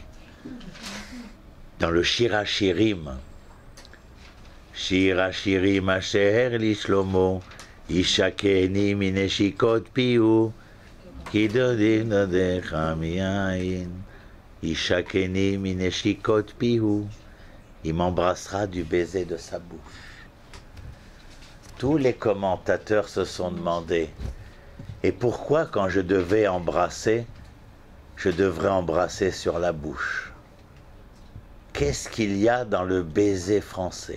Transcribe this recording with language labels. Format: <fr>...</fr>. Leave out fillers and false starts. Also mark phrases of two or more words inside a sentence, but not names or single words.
<fr>Dans le</fr> <he>Shir HaShirim, שיר השירים אשר לשלמה, ישקני מנשיקות פיהו, כי דודים דודיך מיין, ישקני מנשיקות פיהו.</he> <fr>Il m'embrassera du baiser de sa bouche. Tous les commentateurs se sont demandé, et pourquoi quand je devais embrasser, je devrais embrasser sur la bouche? Qu'est-ce qu'il y a dans le baiser français?</fr>